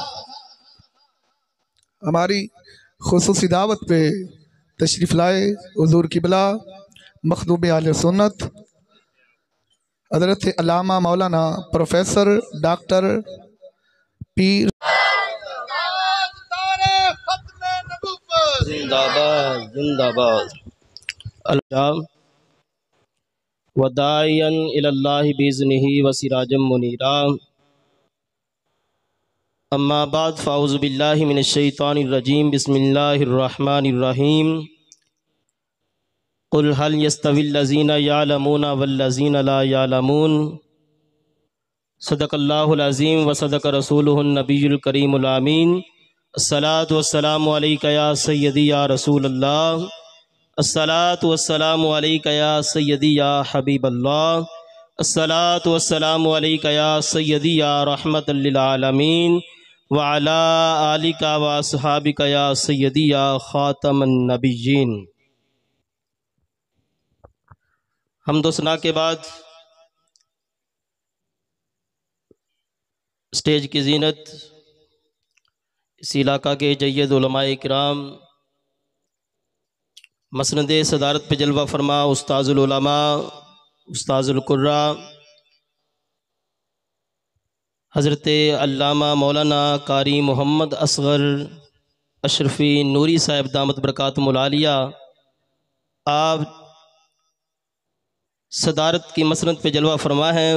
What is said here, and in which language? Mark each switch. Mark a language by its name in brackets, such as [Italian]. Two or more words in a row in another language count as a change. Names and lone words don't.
[Urdu] ہماری خصوصی دعوت پہ تشریف لائے حضور قبلہ مخدوم آل سنت حضرت علامہ مولانا [English] professor doctor [Urdu] पीर زندہ باد زندہ باد [Arabic] الله وداعيا إلى الله بإذنه وسراجا منيرا. أما بعد فأعوذ بالله من الشيطان الرجيم، بسم الله الرحمن الرحيم. قل هل يستوي الذين يعلمون والذين لا يعلمون. صدق الله العظيم وصدق رسوله النبي الكريم الأمين. الصلاة والسلام عليك يا سيدي يا رسول الله، الصلاة والسلام عليك يا سيدي يا حبيب الله, الصلاة والسلام عليك يا سيدي يا رحمة للعالمين وعلى آلك وأصحابك يا سيدي يا خاتم النبيين. [Urdu] حمد و ثنا کے بعد اسٹیج کی زینت اس علاقہ کے جید علمائے کرام, مسند صدارت پہ جلوہ فرما [Arabic] أستاذ العلماء أستاذ القراء [Urdu] حضرت علامہ مولانا قاری محمد اصغر اشرفی نوری صاحب [Arabic] دامت بركاتهم العالية, [Urdu] آپ صدارت کی مسند پہ جلوہ فرما ہیں.